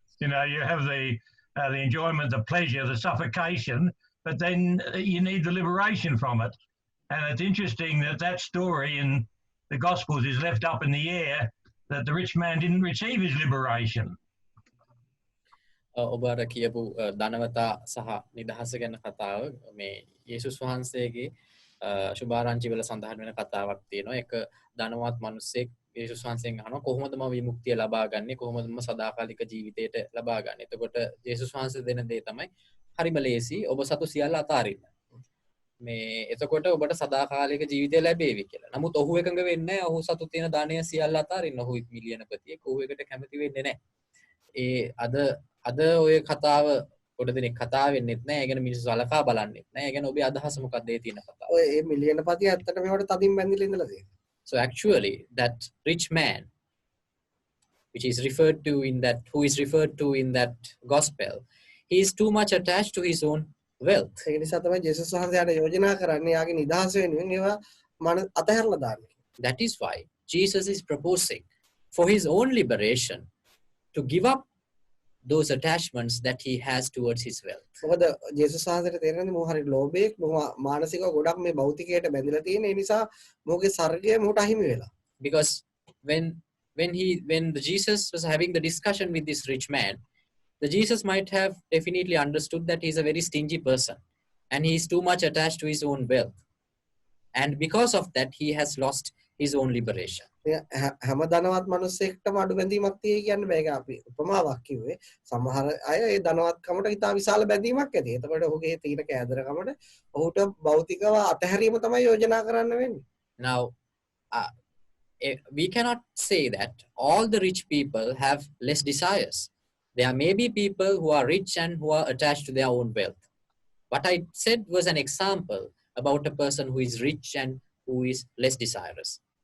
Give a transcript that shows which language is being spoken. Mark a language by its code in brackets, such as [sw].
[en] You know, you have the enjoyment, the pleasure, the suffocation, but then you need the liberation from it. And it's interesting that that story in the Gospels is left up in the air, that the rich man didn't receive his liberation. [si] ඔබ අර කියපු ධනවතා සහ නිදහස ගැන කතාව මේ යේසුස් වහන්සේගේ සුභාරංචි වල සඳහන් වෙන කතාවක් තියෙනවා. එක ධනවත් මිනිස්සෙක් යේසුස් වහන්සේගෙන් අහනවා කොහොමද මම විමුක්තිය ලබා ගන්නේ, කොහොමද මම සදාකාලික ජීවිතයට ලබා ගන්නේ. එතකොට යේසුස් වහන්සේ දෙන දේ තමයි හරිම ලේසි, ඔබ සතු සියල්ල අතාරින්න. මේ එතකොට ඔබට සදාකාලික ජීවිතය ලැබේවි කියලා. නමුත් ඔහු එකඟ වෙන්නේ නැහැ. ඔහු සතු තියෙන ධනය සියල්ල අතාරින්න. ඔහු මිලියනපතියෙක්. ඔහු එකට කැමති වෙන්නේ නැහැ. ඒ අද ඔය කතාව පොඩ දෙනෙක් කතා වෙන්නෙත් නැහැ. ඒ ගැන මිනිස්සු සලකා බලන්නෙත් නැහැ. ඒ ගැන ඔබේ අදහස මොකක්ද ඒ තියෙන කතාව? ඔය මේ මිලියනපතිය ඇත්තටම ඒවට තදින් බැඳිලා ඉඳලා තියෙනවා. [en] So actually that rich man which is referred to in that who is referred to in that gospel, he is too much attached to his own wealth. [si] ඒ නිසා තමයි ජේසුස් වහන්සේට යෝජනා කරන්නේ යාගේ නිදහස වෙනුවෙන් ඒවා මන අතහැරලා දාන්න. [en] That is why Jesus is proposing for his own liberation to give up those attachments that he has towards his wealth. [si] මොකද ජේසුස් වහන්සේට තේරෙන්නේ මොහ හරි ලෝභයක් මොහ මානසිකව ගොඩක් මේ භෞතිකයට බැඳිලා තියෙන. ඒ නිසා මොහුගේ සර්ගය මොහුට අහිමි වෙලා. [en] Because when the Jesus was having the discussion with this rich man, the Jesus might have definitely understood that he is a very stingy person and he is too much attached to his own wealth. And because of that, he has lost his own liberation. [si] හැම ධනවත් මිනිස්සෙක්ටම අඩු බැඳීමක් තියෙයි කියන්න බෑ. ඒක අපි උපමාවක් කිව්වේ. සමහර අය ඒ ධනවත්කමට ඉතා විශාල බැඳීමක් ඇති. එතකොට ඔහුගේ තීන කෑදරකමට ඔහුට භෞතිකව අතහැරීම තමයි යෝජනා කරන්න වෙන්නේ. [en] Now, we cannot say that all the rich people have less desires. There may be people who are rich and who are attached to their own wealth. What I said was an example about a person who is rich and who is less desirous.